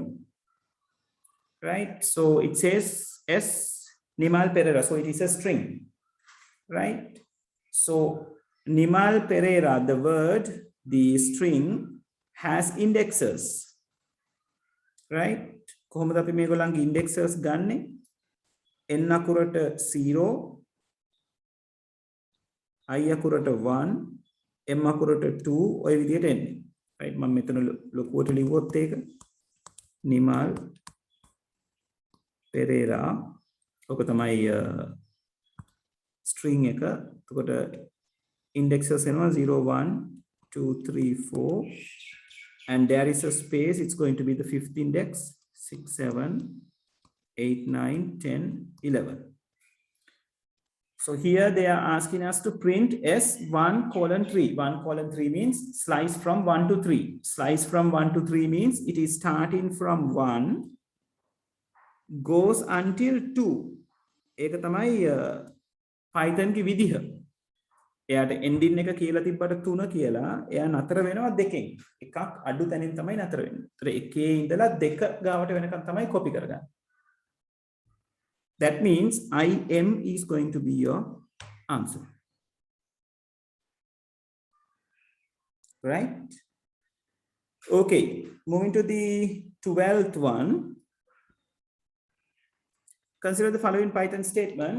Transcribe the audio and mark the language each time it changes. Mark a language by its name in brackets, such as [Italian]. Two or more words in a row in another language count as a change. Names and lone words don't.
[English] Right. So it says S Nimal Pereira. So it is a string, right? So Nimal Pereira, the word, the string has indexes, right? [Sinhala] කොහොමද අපි මේගොල්ලන්ගේ indexes ගන්නෙ? n අකුරට 0, i අකුරට 1, m අකුරට 2 ඔය විදිහට එන්නේ. right? මම මෙතන ලොකුවට ලිව්වොත් ඒක නිමල් පෙරේරා ඔක තමයි string එක. එතකොට indexes එනවා [English] 0 1 2 3 4 and there is a space. It's going to be the fifth index. 6 7 8 9 10 11. So here they are asking us to print S1 colon 3. 1 colon 3 means slice from 1 to 3. Slice from 1 to 3 means it is starting from 1 goes until 2. [Sinhala] ඒක තමයි Python की විදිහ. එයාට ending එක කියලා තිබ්බට 3 කියලා එයා නතර වෙනවා දෙකෙන්. එකක් අඩු තැනින් තමයි නතර වෙන්නේ. ඒතර එකේ ඉඳලා දෙක ගාවට වෙනකන් තමයි copy කරගන්නේ. [English] That means IM is going to be your answer. Right? Okay, moving to the 12th one. Consider the following Python statement.